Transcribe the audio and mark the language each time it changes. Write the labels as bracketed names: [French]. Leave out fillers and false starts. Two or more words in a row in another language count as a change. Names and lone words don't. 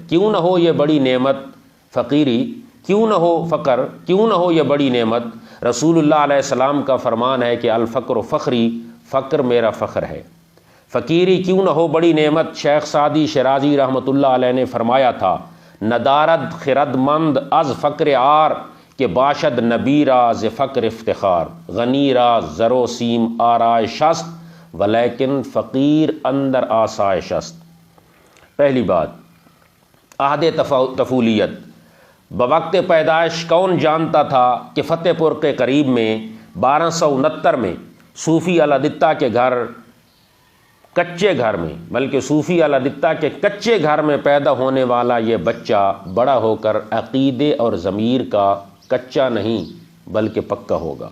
[Urdu] کیوں نہ ہو یہ بڑی نعمت فقیری، کیوں نہ ہو فقر، کیوں نہ ہو یہ بڑی نعمت۔ رسول اللہ علیہ السلام کا فرمان ہے کہ [Arabic] الفقر فخری، [Urdu] فقر میرا فخر ہے۔ فقیری کیوں نہ ہو بڑی نعمت، شیخ سعدی شیرازی رحمۃ اللہ علیہ نے فرمایا تھا، [Persian] ندارد خرد مند از فقر عار، کہ باشد نبیرا ز فقر افتخار، غنی را زر و سیم آرائش است ولیکن فقیر اندر آسائش است۔ [Urdu] پہلی بات، عہد طفولیت، بوقت پیدائش کون جانتا تھا کہ فتح پور کے قریب میں 1269 میں صوفی الادتہ کے گھر، کچے گھر میں، بلکہ صوفی الادتہ کے کچے گھر میں پیدا ہونے والا یہ بچہ بڑا ہو کر عقیدے اور ضمیر کا کچا نہیں بلکہ پکا ہوگا۔